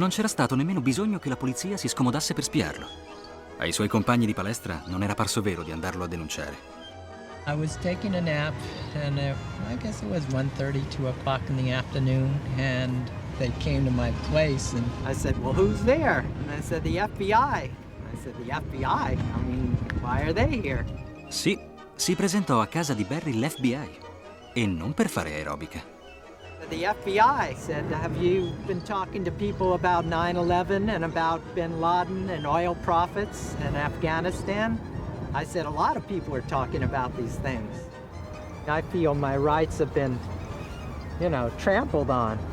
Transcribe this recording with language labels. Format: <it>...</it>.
<it>Non c'era stato nemmeno bisogno che la polizia si scomodasse per spiarlo. Ai suoi compagni di palestra non era parso vero di andarlo a denunciare.</it> <en>I was taking a nap, and I guess it was 1:30, 2 o'clock in the afternoon, and they came to my place, and I said, well, who's there? And I said, the FBI. I said, the FBI? I mean, why are they here?</en> <it>Sì, si presentò a casa di Barry l'FBI. E non per fare aerobica.</it> <en>The FBI said, have you been talking to people about 9/11 and about bin Laden and oil profits in Afghanistan? I said, a lot of people are talking about these things. I feel my rights have been, trampled on.</en>